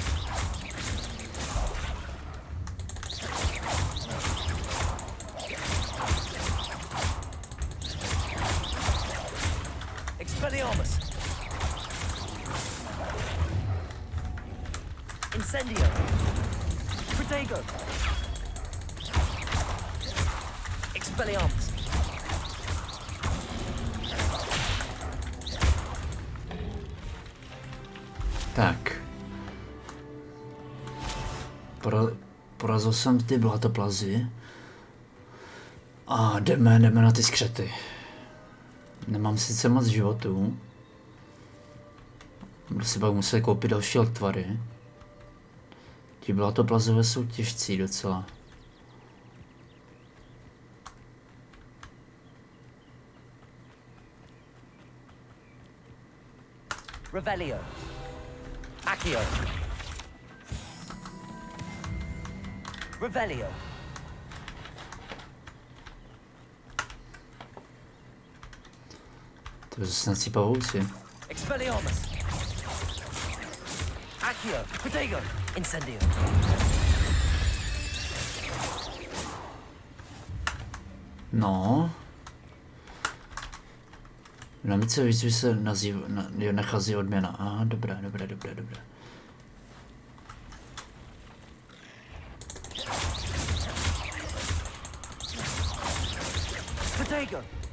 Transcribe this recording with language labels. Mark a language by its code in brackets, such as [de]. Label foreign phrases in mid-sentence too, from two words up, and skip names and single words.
[cs] Expelliarmus! Incendio! [la] Protego! Expelliarmus! [cs] Tak. Porazil jsem ty blatoplazy. A jdeme na ty skřety. Nemám sice moc životů. Budu si pak muset koupit další lektvary. Ti blatoplazové jsou těžcí docela. Revelio! [la] Accio! Revelio! [cs] To jsou snad si pavouci. [la] Expelliarmus. Accio. Protego. Incendio. [cs] No. V nabídce výzvy se nachází odměna. Aha, dobré. Protego.